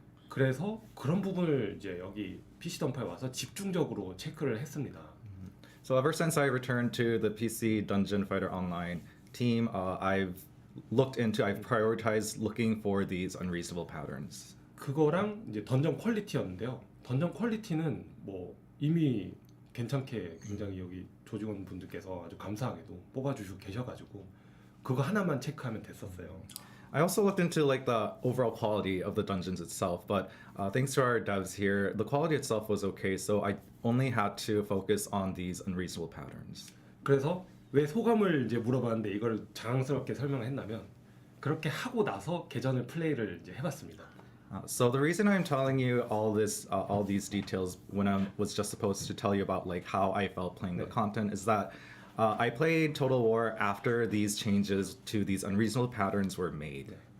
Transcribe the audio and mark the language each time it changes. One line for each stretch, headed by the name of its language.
Korean: 그래서 그런 부분을 이제 여기 PC 던파에 와서 집중적으로 체크를 했습니다.
English: So ever since I returned to the PC Dungeon Fighter Online team, I've prioritized looking for these unreasonable patterns.
Korean: 그거랑 이제 던전 퀄리티였는데요. 던전 퀄리티는 뭐 이미 괜찮게 굉장히 여기 조직원 분들께서 아주 감사하게도 뽑아주시고 계셔가지고 그거 하나만 체크하면 됐었어요.
English: I also looked into like the overall quality of the dungeons itself, but thanks to our devs here, the quality itself was okay. So I only had to focus on these unreasonable patterns.
Korean: 그래서 왜 소감을 이제 물어봤는데 이걸 장황스럽게 설명했냐면 그렇게 하고 나서 개전을 플레이를 이제 해봤습니다.
English: So the reason I'm telling you all these details when I was just supposed to tell you about like how I felt playing the content is that I played Total War after these changes to these unreasonable patterns were made.